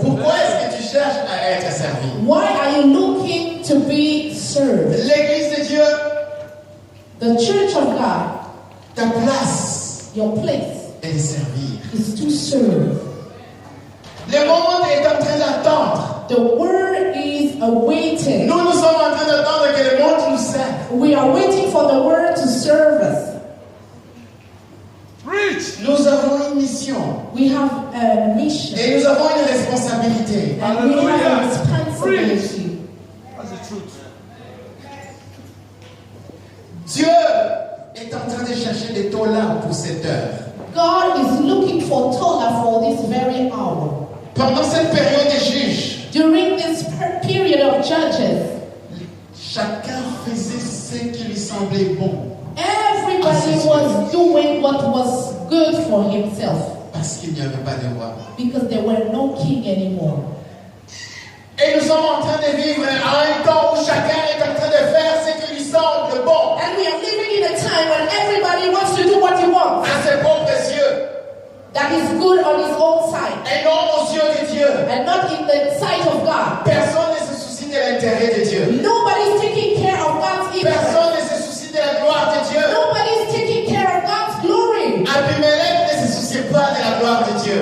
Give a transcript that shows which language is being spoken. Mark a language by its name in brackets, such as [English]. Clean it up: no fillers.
[French] Pourquoi est-ce que tu cherches à être servi? [English] Why are you looking to be served? [French] L'Église de Dieu, [English] The church of God, [French] ta place [English] your place [French] est de servir. [English] is to serve. [French] Le monde est en train d'attendre. [English] The word is awaiting. [French] Nous sommes en train d'attendre que le monde nous serve. [English] We are waiting for the word to serve us. [French] Nous avons une mission [English] We have a mission [French] et nous avons une responsabilité. [English] and we have a responsibility. That's the truth. [French] Dieu est en train de chercher des tolas pour cette heure. [English] God is looking for Tola for this very hour. [French] Pendant cette période des juges, [English] During this period of Judges, [French] chacun faisait ce qui lui semblait bon [English] everybody was doing what was good for himself [French] parce qu'il n'y avait pas de roi. [English] because there were no king anymore. [French] Et nous sommes en train de vivre à un temps où chacun est en train de faire ce qui lui semble bon [English] And we are living in a time when everybody wants to do what he wants. [French] à ses propres yeux [English] That is good on his own side [French] et non aux yeux de Dieu. [English] and not in the sight of God. [French] Personne ne se soucie de l'intérêt de Dieu. [English] Nobody's taking care of God's interest. [French] Personne ne se soucie de la gloire de Dieu. [English] Nobody's taking care of God's glory. [French] Abimelech ne se souciait pas de la gloire de Dieu.